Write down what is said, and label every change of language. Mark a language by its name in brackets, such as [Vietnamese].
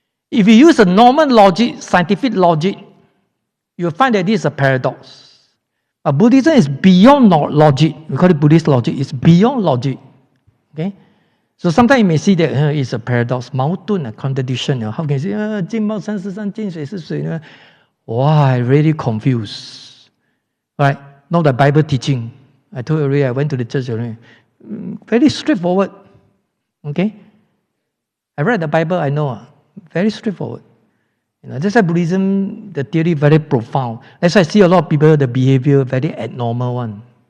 [English] If you use a normal logic, scientific logic, you'll find that this is a paradox. But Buddhism is beyond logic. We call it Buddhist logic. It's beyond logic. Okay? So sometimes you may see that it's a paradox, 矛盾, a contradiction. How can you say, [Chinese] 见貌山是山，见水是水呢? [English] Why? Really confused. Right? Not the Bible teaching. I told you already, I went to the church already. Very straightforward. Okay? I read the Bible, I know. Very straightforward. That's why Buddhism, the theory very profound. That's why I see a lot of people, the behavior very abnormal one.